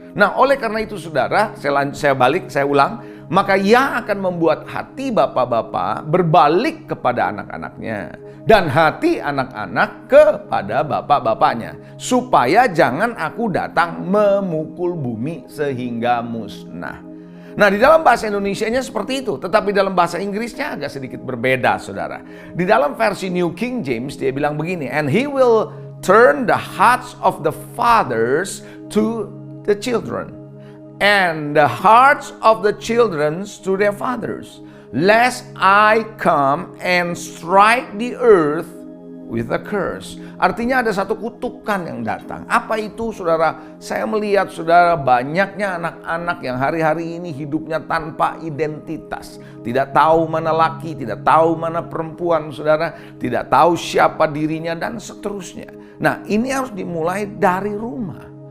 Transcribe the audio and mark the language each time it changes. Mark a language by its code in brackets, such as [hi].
[id] Nah, oleh karena itu saudara, saya ulang, maka ia akan membuat hati bapak-bapak berbalik kepada anak-anaknya dan hati anak-anak kepada bapak-bapaknya, supaya jangan aku datang memukul bumi sehingga musnah. Nah, di dalam bahasa Indonesianya seperti itu, tetapi dalam bahasa Inggrisnya agak sedikit berbeda, saudara. Di dalam versi New King James dia bilang begini, [en] and he will turn the hearts of the fathers to the children, and the hearts of the children to their fathers, lest I come and strike the earth with a curse. [id] Artinya ada satu kutukan yang datang. Apa itu, saudara? Saya melihat, saudara, banyaknya anak-anak yang hari-hari ini hidupnya tanpa identitas. Tidak tahu mana laki, tidak tahu mana perempuan, saudara. Tidak tahu siapa dirinya dan seterusnya. Nah, ini harus dimulai dari rumah.